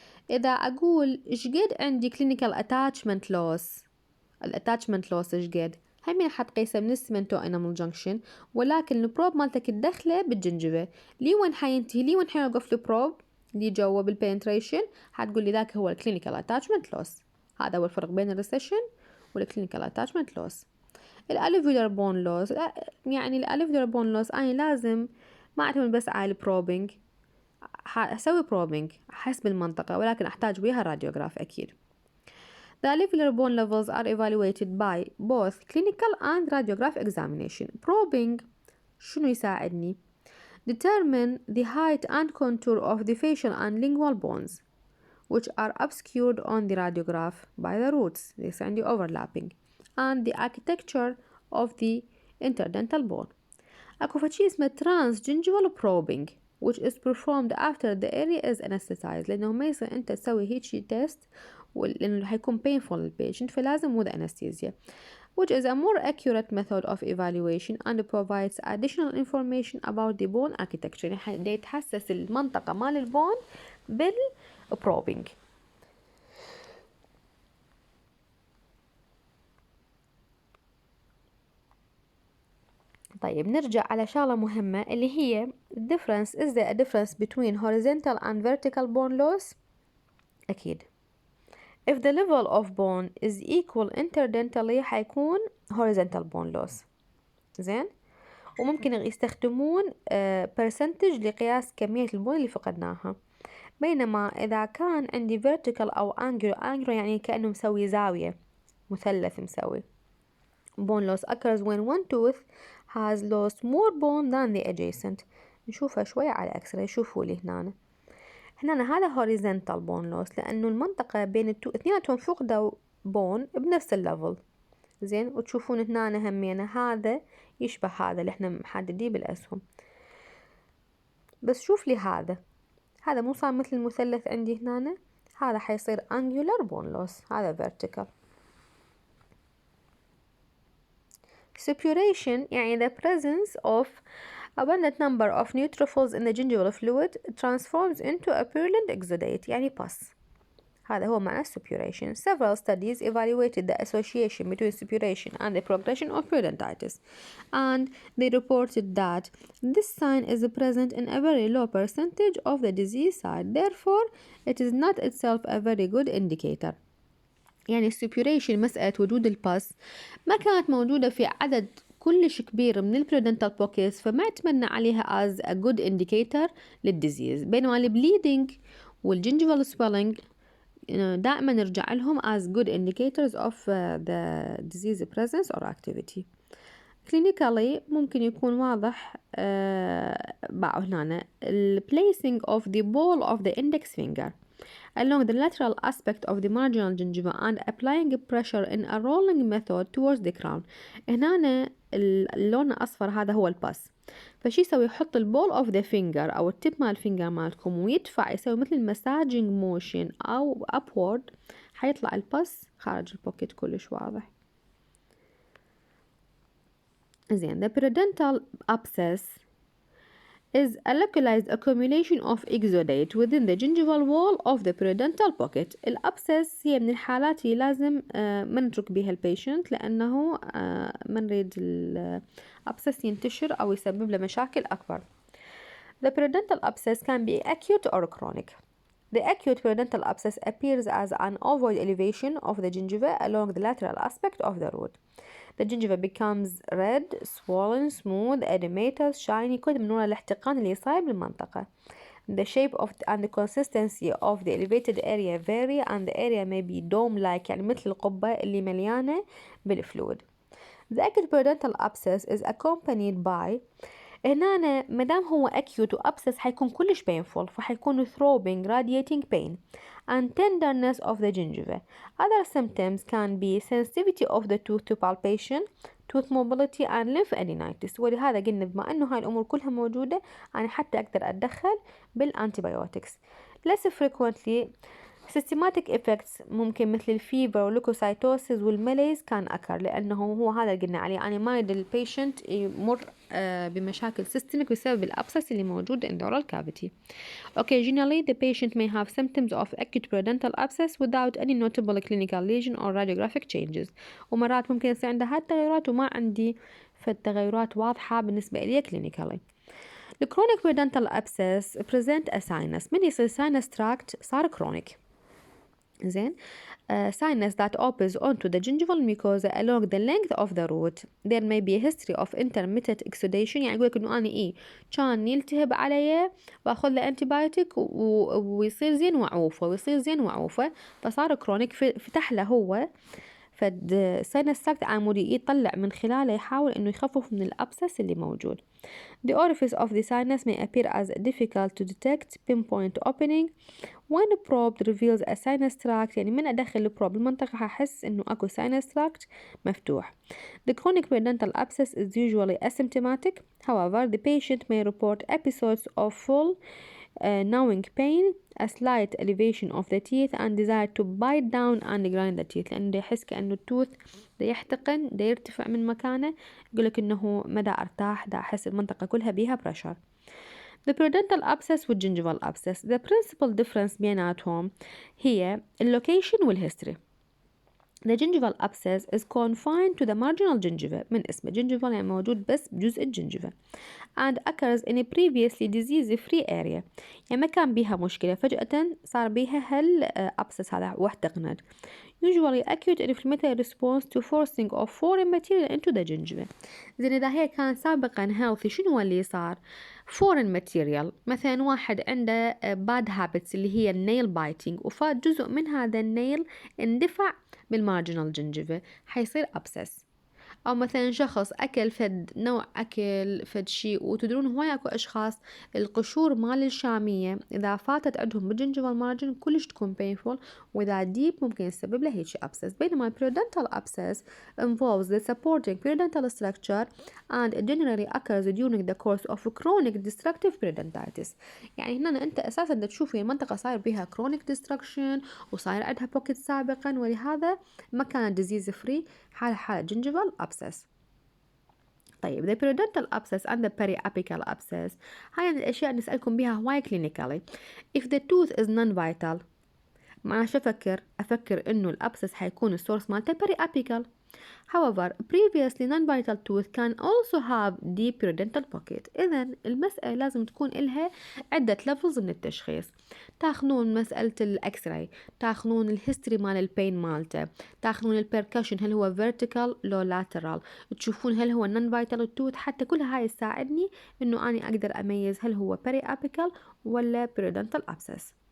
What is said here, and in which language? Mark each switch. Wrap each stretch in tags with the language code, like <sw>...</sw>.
<ar>إذا أقول إيش قد عندي clinical attachment loss، الاتاتشمنت لوس إيش قد، همين حتقيسه من السمنتو انامل جنكشن، ولكن البروب مالتك تدخله بالجنجفة لي وين حينتهي، لي وين حيوقف البروب اللي جوا بالبنتريشن، حتقول لي ذاك هو الكلينيكال اتاتشمنت لوس. هذا هو الفرق بين الريسيشن والكلينيكال اتاتشمنت لوس. الالفيولار بون لوس، يعني الالفيولار بون لوس أنا لازم ما أعتمد بس على البروبينج، أسوي بروبينج حسب المنطقة ولكن أحتاج وياها راديوغراف أكيد.</ar> <en>The alveolar bone levels are evaluated by both clinical and radiograph examination. Probing</en> <ar>شنو يساعدني؟</ar> <en>Determine the height and contour of the facial and lingual bones, which are obscured on the radiograph by the roots, this عندي overlapping, and the architecture of the interdental bone.</en> <ar>اكو فشي اسمه</ar> <en>transgingival probing which is performed after the area is anesthetized،</en> <ar>لأنه ما يصير أنت تسوي هيجي تيست لأنه حيكون painful للبيشنت، فلازم</ar> <en>with anesthesia, which is a more accurate method of evaluation and provides additional information about the bone architecture.</en> <ar>يعني يتحسس المنطقة مال البون بالبروبينج. طيب نرجع على شغلة مهمة اللي هي difference.</ar> <en>is there a difference between horizontal and vertical bone loss؟ أكيد. if the level of bone is equal interdentally حيكون horizontal bone loss.</en> <ar>زين، وممكن يستخدمون percentage لقياس كمية البون اللي فقدناها، بينما إذا كان عندي vertical أو angular يعني كأنه مسوي زاوية، مثلث مسوي.</ar> <en>bone loss occurs when one tooth has lost more bone than the adjacent.</en> <ar>نشوفها شوية على اكس-راي. شوفوا لي هنا هذا horizontal bone loss لأنه المنطقة بين اثنيناتهم فقدوا بون بنفس الليفل. زين، وتشوفون هنا همينة هذا يشبه هذا اللي احنا محدديه بالأسهم. بس شوف لي هذا مو صار مثل المثلث عندي هنا، هذا حيصير angular bone loss، هذا vertical.</ar> <en>suppuration يعني the presence of abundant number of neutrophils in the gingival fluid transforms into a purulent exudate يعني pus.</en> <ar>هذا هو معنى suppuration.</ar> <en>Several studies evaluated the association between suppuration and the progression of periodontitis, and they reported that this sign is present in a very low percentage of the disease site. Therefore, it is not itself a very good indicator.</en> <ar>يعني السبيوريشن مسألة وجود الباس ما كانت موجودة في عدد كلش كبير من البريدنتال بوكيتس، فما اعتمدنا عليها</ar> <en>as a good indicator</en> <ar>للديزيز، بينما البليدنج والجنجيفال swelling دائما نرجع لهم</ar> <en>as good indicators of the disease presence or activity. clinically</en> <ar>ممكن يكون واضح بقى هنا</ar> <en>placing of the ball of the index finger along the lateral aspect of the marginal gingiva and applying pressure in a rolling method towards the crown.</en> <ar>هنا اللون الأصفر هذا هو الباس، فشي يسوي يحط البول اوف ذا فينجر او التب مال الفينجر مالكم ويدفع، يسوي مثل المساجنج موشن او upward، حيطلع الباس خارج البوكيت كلش واضح.</ar> <en>زين، the periodontal abscess is a localized accumulation of exudate within the gingival wall of the periodontal pocket.</en> <ar>الابسس هي من الحالات اللي لازم ما نترك بها البيشنت، لأنه ما نريد الابسس ينتشر أو يسبب له مشاكل أكبر.</ar> <en>The periodontal abscess can be acute or chronic. The acute periodontal abscess appears as an ovoid elevation of the gingiva along the lateral aspect of the root. The gingiva becomes red, swollen, smooth, edematous, shiny،</en> <ar>كل من وراء الاحتقان اللي يصايب المنطقة.</ar> <en>The shape of and the consistency of the elevated area vary, and the area may be dome-like</en> <ar>يعني مثل القبة اللي مليانة بالفلويد.</ar> <en>The acute periodontal abscess is accompanied by</en> <ar>هنا مدام هو acute وabscess حيكون كلش</ar> <en>painful، فحيكون throbbing, radiating pain and tenderness of the gingiva. Other symptoms can be sensitivity of the tooth to palpation, tooth mobility and lymphadenitis.</en> <ar>ولهذا قلنا بما انه هاي الامور كلها موجودة انا حتى اقدر اتدخل بالانتيبيوتكس.</ar> <en>Less frequently systematic effects</en> <ar>ممكن مثل الفيبر واللوكوسايتوسيس والمليز كان أكر، لأنه هو هذا اللي قلنا عليه، يعني ما يريد البيشنت يمر بمشاكل سيستميك بسبب الأبسس اللي موجود</ar> <en>in the oral cavity. Occasionally the patient may have symptoms of acute periodontal abscess without any notable clinical lesion or radiographic changes.</en> <ar>ومرات ممكن يصير عندها هالتغيرات وما عندي فالتغيرات واضحة بالنسبة إلي clinically.</ar> <en>The chronic periodontal abscess present a sinus.</en> <ar>من يصير sinus tract صار chronic.</ar> <en>زين، sinus that opens onto the gingival mucosa along the length of the root. There may be a history of intermittent exudation،</en> <ar>يعني يقولك إنه أنا كان يلتهب علي وأخذ له أنتيبيوتيك ويصير زين وعوفة ويصير زين وعوفة، فصار كرونيك، فتح له هو فد sinus tract عمودي يطلع من خلاله يحاول إنه يخفف من الأبسس اللي موجود.</ar> <en>The orifice of the sinus may appear as difficult to detect pinpoint opening when a probe reveals a sinus tract.</en> <ar>يعني من أدخل البروب المنطقة هحس إنه أكو sinus tract مفتوح.</ar> <en>The chronic periodontal abscess is usually asymptomatic. However, the patient may report episodes of full gnawing pain, a slight elevation of the teeth, and desire to bite down and grind the teeth.</en> <ar>لأنه يحس كأنه التوث دا يحتقن دا يرتفع من مكانه، يقولك إنه مدى أرتاح دا أحس المنطقة كلها بيها pressure.</ar> <en>The periodontal abscess والgingival abscess, the principal difference</en> <ar>بيناتهم هي اللوكيشن والhistory.</ar> <en>The gingival abscess is confined to the marginal gingiva</en> <ar>من اسمه gingival يعني موجود بس بجزء الجنجفة</ar> <en>and occurs in a previously disease-free area.</en> <ar>يعني ما كان بيها مشكلة فجأة صار بيها abscess هذا واحتقنت.</ar> <en>Usually acute inflammatory response to forcing of foreign material into the gingiva.</en> <ar>زين إذا هي كان سابقا healthy شنو اللي صار؟ foreign material مثلا واحد عنده bad habits اللي هي النيل بايتنج وفات جزء من هذا النيل اندفع بالمارجنال جنجفة حيصير abscess. أو مثلا شخص أكل فد نوع أكل فد شيء وتدرون هواي أكو أشخاص القشور مال الشامية إذا فاتت عندهم بالجنجفال مارجن كلش تكون painful وإذا ديب ممكن يسبب له هيك abscess.</ar> <en>بينما periodontal abscess involves the supporting periodontal structure and it generally occurs during the course of chronic destructive periodontitis.</en> <ar>يعني هنا أنت أساسا تشوفي المنطقة صاير بها chronic destruction وصاير عندها pocket سابقا ولهذا ما كانت disease free حالة gingival abscess.</ar> <en>طيب the periodontal abscess and the periapical abscess</en> <ar>هاي الأشياء نسألكم بها هواي</ar> <en>clinically. If the tooth is non-vital</en> <ar>معناها شو أفكر إنه الأبسس حيكون السورس مالته periapical.</ar> <en>However, previously non-vital tooth can also have deep periodontal pocket.</en> <ar>إذن المسألة لازم تكون إلها عدة levels من التشخيص. تاخذون مسألة الإكس راي، تاخذون الهيستوري مال البين مالته، تاخذون البركشن هل هو vertical لو lateral، تشوفون هل هو non-vital tooth. حتى كل هاي تساعدني إنه أنا أقدر أميز هل هو periapical ولا periodontal abscess.</ar>